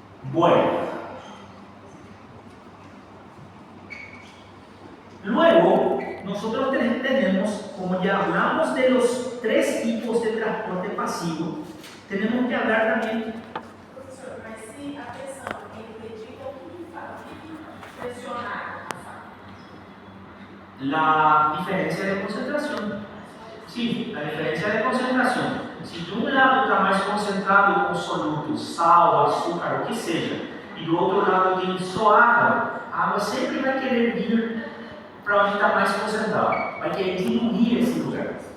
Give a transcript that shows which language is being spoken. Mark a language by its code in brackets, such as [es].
[es] Bueno. Luego, nosotros tenemos, como ya hablamos de los 3 tipos de transporte pasivo, tenemos que hablar también. [pt] Professor, mas se a pressão é impedida, o que faz? O que pressionar? [es] La diferencia de concentración. Sí, la diferencia de concentración. Si de un lado está más concentrado con solutos, sal, [pt] açúcar, o que seja, y do outro lado tem só água, a água sempre vai querer vir para onde está mais concentrado, vai querer diminuir esse lugar.